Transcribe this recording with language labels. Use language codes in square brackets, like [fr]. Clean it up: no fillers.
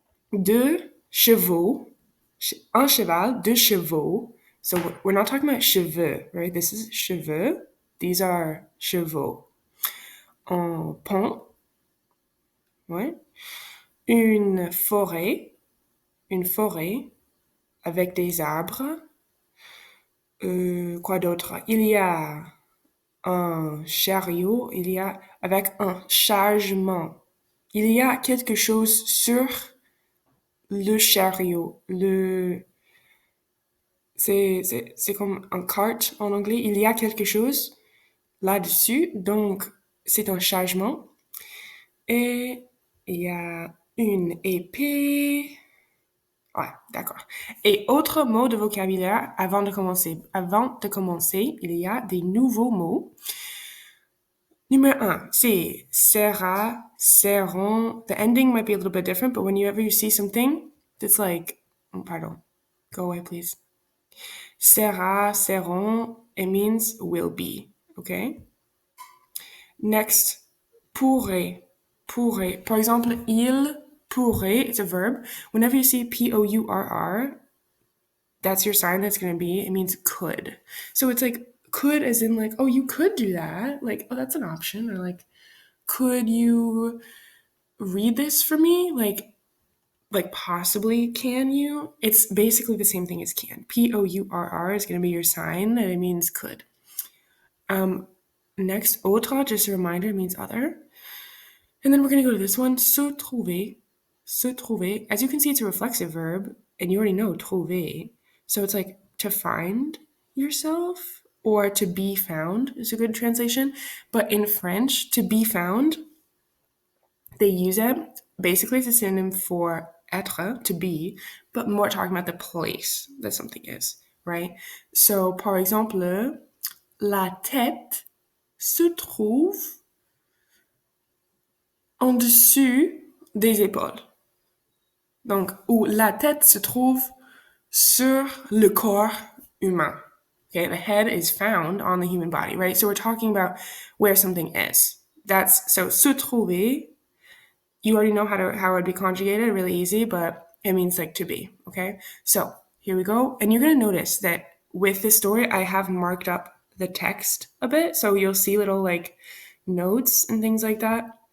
[fr] Deux chevaux, un cheval, deux chevaux. [en] So we're not talking about cheveux, right? This is cheveux. These are chevaux. [fr] Un pont, ouais. Une forêt avec des arbres. Quoi d'autre? Il y a un chariot, il y a avec un chargement. Il y a quelque chose sur le chariot, c'est comme un cart en anglais. Il y a quelque chose là-dessus, donc c'est un chargement. Et il y a une épée. Ouais, d'accord. Et autre mot de vocabulaire avant de commencer. Avant de commencer, il y a des nouveaux mots. Numéro un, c'est sera, seront. [en] The ending might be a little bit different, but whenever you see something that's like, oh, pardon, go away, please. Sera, seront, it means will be, okay? Next, pourrait, pourrait. [fr] Par exemple, il pourrait, [en] it's a verb. Whenever you see P-O-U-R-R, that's your sign that's going to be, it means could. So it's like, could as in like, oh, you could do that. Like, oh, that's an option. Or like, could you read this for me? Like possibly can you? It's basically the same thing as can. P-O-U-R-R is going to be your sign and it means could. Next, autre, just a reminder, means other. And then we're going to go to this one, se trouver. Se trouver. As you can see, it's a reflexive verb, and you already know trouver. So it's like to find yourself or to be found is a good translation. But in French, to be found, they use it basically as a synonym for être, to be, but more talking about the place that something is, right? [fr] So, par exemple, la tête se trouve en dessus des épaules. Donc, ou la tête se trouve sur le corps humain. [en] Okay, the head is found on the human body, right? So we're talking about where something is. That's so se trouver. You already know how it would be conjugated, really easy, but it means like to be. Okay, so here we go, and you're gonna notice that with this story, I have marked up the text a bit, so you'll see little like notes and things like that.